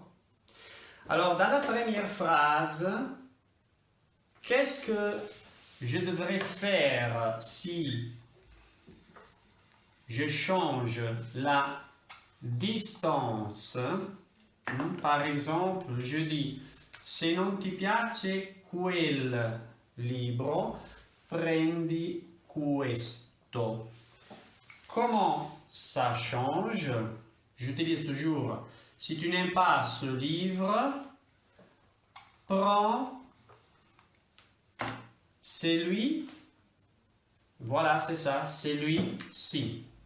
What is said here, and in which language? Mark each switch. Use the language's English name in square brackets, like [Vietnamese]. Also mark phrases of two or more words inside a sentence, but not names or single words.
[French] Alors, dans la première phrase, qu'est-ce que je devrais faire si je change la distance? Par exemple, je dis, [Italian] se non ti piace quel libro, prendi questo. [French] Comment ça change? J'utilise toujours, si tu n'aimes pas ce livre, prends celui, voilà, c'est ça, celui-ci.